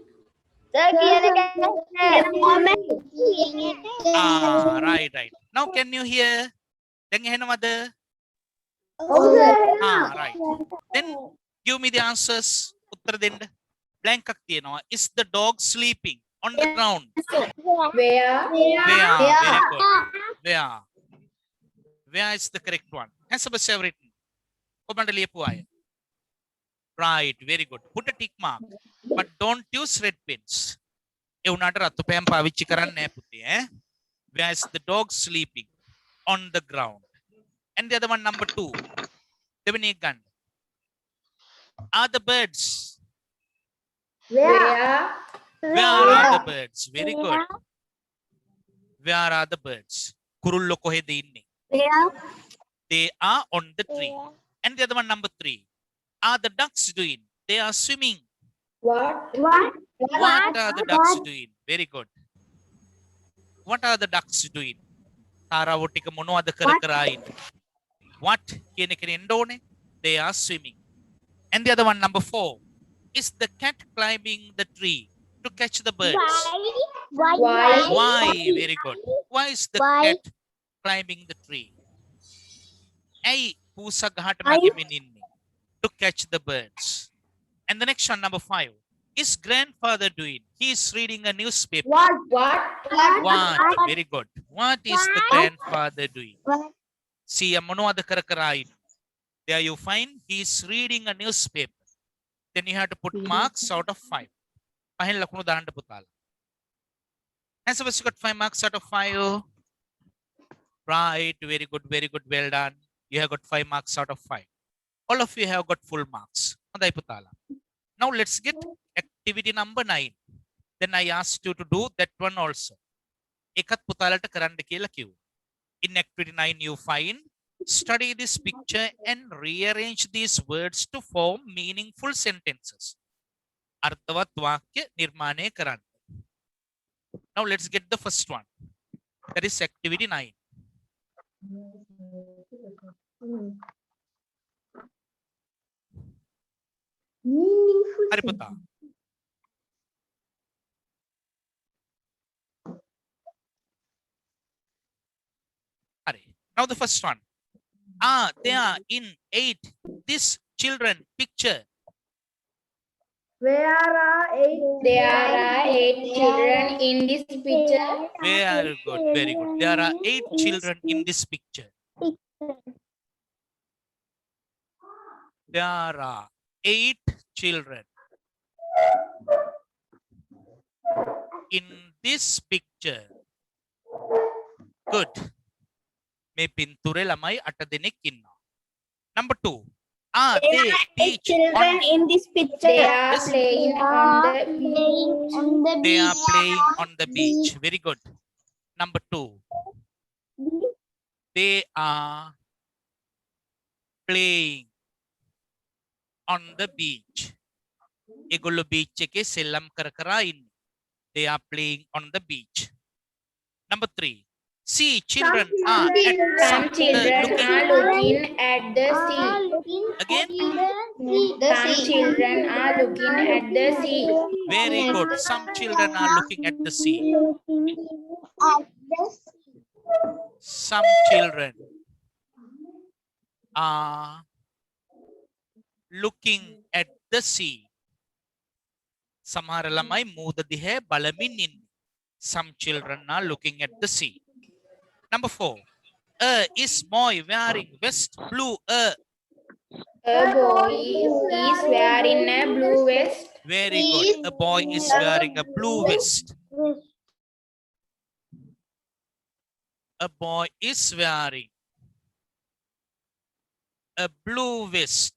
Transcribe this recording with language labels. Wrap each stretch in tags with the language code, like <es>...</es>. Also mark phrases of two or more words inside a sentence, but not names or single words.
<en>Right, right. Now can you hear?</en> <si>දැන් ඇහෙනවද?</si> <en>Right. Then give me the answers.</en> <si>උත්තර දෙන්න. Blank එකක් තියෙනවා.</si> <en>Is the dog sleeping on the ground? Where? Very good. Where is the correct one? Has a written.</en> <si>ඔබන්ට ලියපු අය.</si> <en>Right, very good. Put a tick mark. But don't use red pens.</en> <si>ඒ උනාට රතු පෑම් පාවිච්චි කරන්න නෑ පුතේ ඈ.</si> <en>Where is the dog sleeping? On the ground. And the other one, number 2.</en> <si>දෙවෙනි එක ගන්න.</si> <en>Are the birds? Where? Where are the birds? Very good. Where are the birds?</en> <si>කුරුල්ලෝ කොහෙද ඉන්නේ?</si> <en>They are on the tree. And the other one, number 3. Are the ducks doing? They are swimming. What? What are the ducks doing? Very good. What are the ducks doing?</en> <si>තාරාවෝ ටික මොනවද කර කර ඉන්නේ? What කියන එකනේ එන්න ඕනේ.</si> <en>They are swimming. And the other one, number 4. Is the cat climbing the tree to catch the birds? Why? Very good. Why is the cat climbing the tree?</en> <si>ඇයි පූසා ගහට නැගෙමින් ඉන්නේ?</si> <en>To catch the birds. And the next one, number 5. Is grandfather doing? He is reading a newspaper. What? Very good. What is the grandfather doing? See,</en> <si>මොනවද කර කර ඉන්නේ?</si> <en>There you find he is reading a newspaper. Then you have to put marks out of 5.</en> <si>පහෙන් ලකුණු දාන්න පුතාලා.</si> <en>Answer was you got 5 marks out of 5. Right, very good, well done. You have got 5 marks out of 5. All of you have got full marks. හොඳයි පුතාලා. Now let's get activity number 9. Then I asked you to do that one also.</en> <si>එකත් පුතාලට කරන්න කියලා කිව්වා.</si> <en>In activity 9 you find study this picture and rearrange these words to form meaningful sentences.</en> <si>අර්ථවත් වාක්‍ය නිර්මාණය කරන්න.</si> <en>Now let's get the first one. That is activity 9.</en> <si>හරි පුතා. හරි.</si> <en>Now the first one. They are in 8. This children picture. There are 8 children in this picture. Very good, very good. There are 8 children in this picture. There are 8 children in this picture. Good.</en> <si>මේ පින්තූරේ ළමයි 8 දෙනෙක් ඉන්නවා.</si> <en>Number 2. They teach children in this picture. They are playing on the They are playing on the beach. Very good. Number 2. They are playing on the beach.</en> <si>ඒගොල්ලෝ beach එකේ සෙල්ලම් කර කර ඉන්නේ.</si> <en>They are playing on the beach. Number 3. See, children are Some children are looking at the sea. Again? Some children are looking at the sea. Very good. Some children are looking at the sea. Some children are looking at the sea.</en> <si>සමහර ළමයි මූද දිහා බලමින් ඉන්නේ.</si> <en>Some children are looking at the sea. Number 4. Is boy wearing vest blue? A boy is wearing a blue vest. Very good. A boy is wearing a blue vest. A boy is wearing a blue vest.</en>